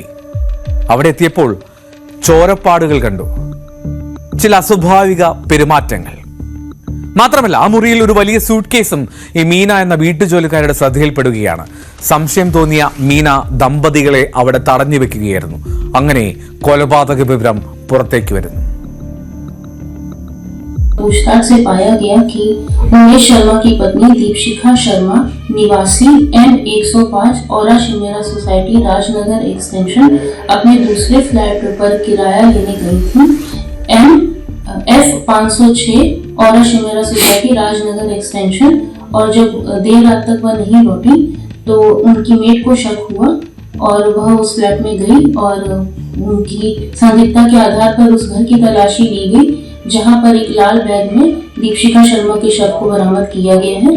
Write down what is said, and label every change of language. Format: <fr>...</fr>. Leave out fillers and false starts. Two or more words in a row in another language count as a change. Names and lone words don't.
<ml>അവിടെ എത്തിയപ്പോൾ ചോരപ്പാടുകൾ കണ്ടു, ചില അസ്വാഭാവിക പെരുമാറ്റങ്ങൾ. മാത്രമല്ല ആ മുറിയിൽ ഒരു വലിയ സൂട്ട് കേസും ഈ മീന എന്ന വീട്ടുജോലിക്കാരുടെ ശ്രദ്ധയിൽപ്പെടുകയാണ്. സംശയം തോന്നിയ മീന ദമ്പതികളെ അവിടെ തടഞ്ഞു വെക്കുകയായിരുന്നു. അങ്ങനെ കൊലപാതക വിവരം പുറത്തേക്ക് വരുന്നു.</ml> <hi>पूछताछ से पाया गया कि उमेश शर्मा की पत्नी दीपशिखा शर्मा निवासी M105 ओराशिमेरा सोसाइटी राजनगर एक्सटेंशन अपने दूसरे फ्लैट पर किराया लेने गई थी। F506 ओराशिमेरा सोसाइटी राजनगर एक्सटेंशन, और जब देर रात तक वह नहीं लौटी तो उनकी मेट को शक हुआ और वह उस फ्लैट में गई और उनकी संदिग्धता के आधार पर उस घर की तलाशी ली गई, जहां पर एक लाल बैग में दीपशिखा शर्मा के शव को बरामद किया गया है।</hi>